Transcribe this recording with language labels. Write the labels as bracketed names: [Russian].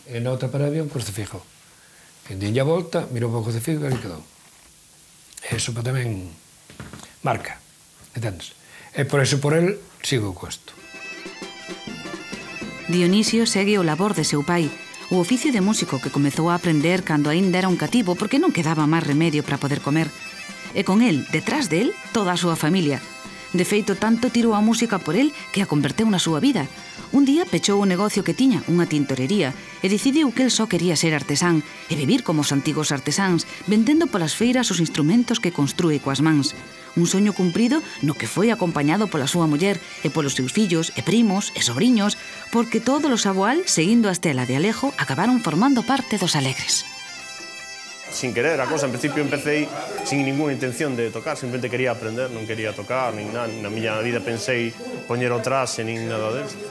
[Galician] E na outra pared había un crucifijo. E dinlle a volta, mirou para o crucifijo e ali quedou. E iso tamén marca, entendes? E por eso, por el, sigo co isto. Dionisio segue o labor de seu pai, o oficio de músico que comezou a aprender cando aínda era un cativo porque non quedaba máis remedio para poder comer. E con el, detrás de él, toda a súa familia. De feito, tanto tirou a música por el que a converteu na súa vida. Un día pechou o negocio que tiña, unha tintorería, e decidiu que el só quería ser artesán e vivir como os antigos artesáns, vendendo polas feiras os instrumentos que construe coas mans. Un soño cumprido no que foi acompañado pola súa muller e polos seus fillos e primos e sobriños, porque todos os Aboal, seguindo a estela de Alejo, acabaron formando parte dos Alegres. [Spanish] Sin querer a cosa, en principio empecé sin ninguna intención de tocar, simplemente quería aprender, [Galician] non quería tocar, nin nada, na miña vida pensei poñer o traxe, nin nada desto.